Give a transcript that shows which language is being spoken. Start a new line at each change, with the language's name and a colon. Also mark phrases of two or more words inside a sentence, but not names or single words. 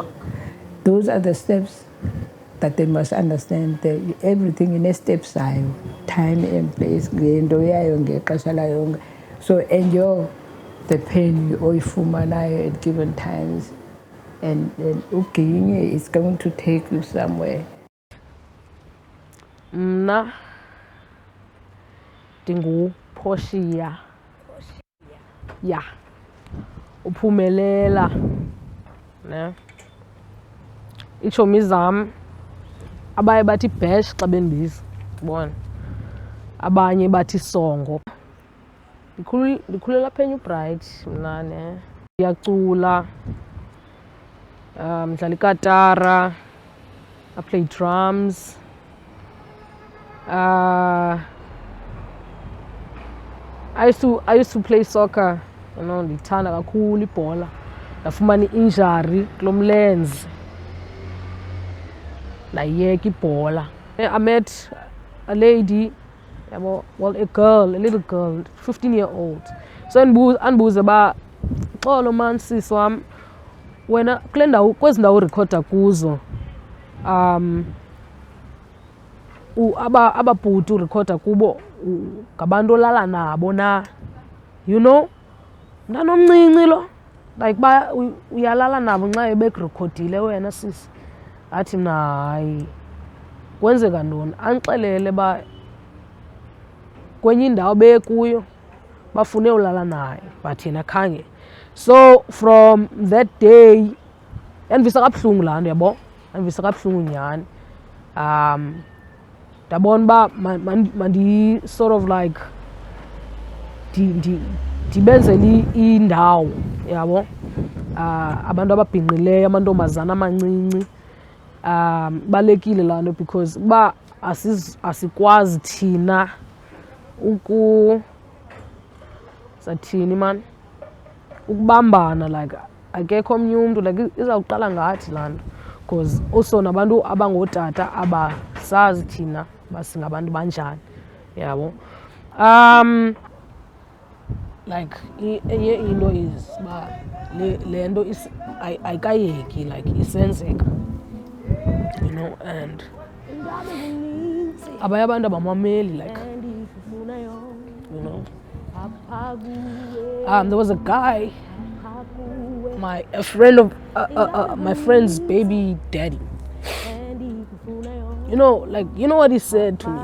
English: Those are the steps that they must understand, that everything in a step side, time and place, so enjoy the pain you at given times, and okay, it's going to take you somewhere.
Xhosa: Mna ndinguPortia. Yeah. Uphumelela. Ne? Iitshomi zam abaye bathi Bash xa bendibiza, bona. Abanye bathi Songo. Ndikhulela apha eNew Bright mna, ne. Ndiyacula, mdlala ikatara,
English: I play drums. I used to play soccer, you know,
Xhosa: ndithanda kakhulu ibhola. Ndafumana i-injury kulo mlenze, ndayeka ibhola.
English: I met a lady, well, a little girl, 15-year-old.
Xhosa: So andibuza uba, xolo man sis wam, wena kwezi ndawo urekhoda kuzo, ababhuti urekhoda kubo ngabantu olala nabo na,
English: you know,
Xhosa: mntanomncinci lo, like uyalala nabo nxa bekurekhodile wena sisi. Athi mna hayi, kwenzeka ntoni? Andixelele ba kwenye indawo bekuyo bafune ulala naye, but yena khange.
English: So from that day,
Xhosa: yandivisa kabuhlungu laa nto, yabo, yandivisa kabuhlungu nyhani. Ndabona uba mandi
English: sort of like
Xhosa: ndibenzele indawo, yabo, abantu ababhinqileyo, amantombazana amancinci. Balekile laa nto because uba asikwazi thina sathini man, ukubambana, like akekho omnye umntu, like izawuqala ngathi laa nto,
English: because also
Xhosa: nabantu abangootata asazi thina basingabantu banjani yabo. Like enye into is uba le nto ayikayeki like isenzeka,
English: you know, and
Xhosa: abanye abantu abamameli
English: like, you know. There was a guy, a friend of my friend's baby daddy. You know what he said to me?